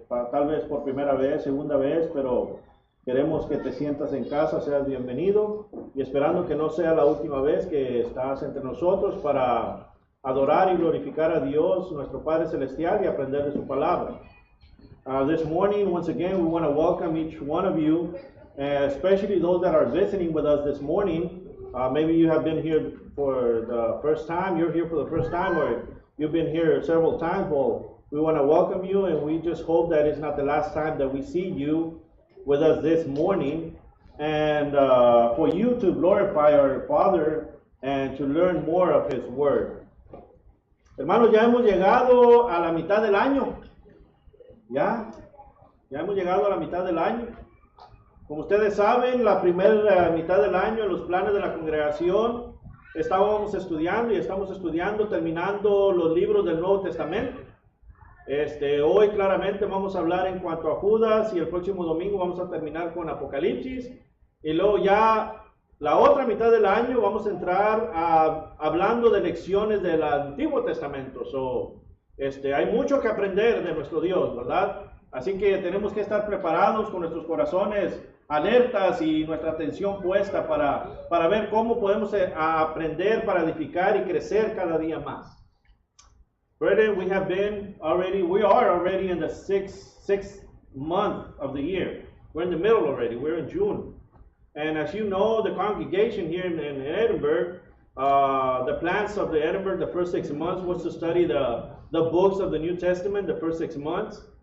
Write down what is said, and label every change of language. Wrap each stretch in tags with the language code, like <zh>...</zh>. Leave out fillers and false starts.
<es>Tal vez por primera vez, segunda vez, pero queremos que te sientas en casa, seas bienvenido y esperando que no sea la última vez que estás entre nosotros para adorar y glorificar a Dios, nuestro Padre Celestial, y aprender de su palabra.</es> <en>This morning, once again, we want to welcome each one of you, especially those that are visiting with us this morning. Maybe you have been here for the first time, you're here for the first time, or you've been here several times. Well, we want to welcome you, and we just hope that it's not the last time that we see you with us this morning, and for you to glorify our Father and to learn more of His Word.</en> <es>Hermanos, ya hemos llegado a la mitad del año. Ya hemos llegado a la mitad del año. Como ustedes saben, la primera mitad del año, en los planes de la congregación, estábamos estudiando y estamos estudiando, terminando los libros del Nuevo Testamento. Hoy claramente vamos a hablar en cuanto a Judas y el próximo domingo vamos a terminar con Apocalipsis. Y luego ya la otra mitad del año vamos a entrar hablando de lecciones del Antiguo Testamento. Hay mucho que aprender de nuestro Dios, ¿verdad? Así que tenemos que estar preparados con nuestros corazones alertas y nuestra atención puesta para ver cómo podemos aprender para edificar y crecer cada día más.</es> <en>Brethren, we are already in the sixth month of the year. We're in the middle already. We're in June. And as you know, the congregation here in Edinburgh, the plans of the Edinburgh, the first 6 months was to study the books of the New Testament, the first 6 months.</en>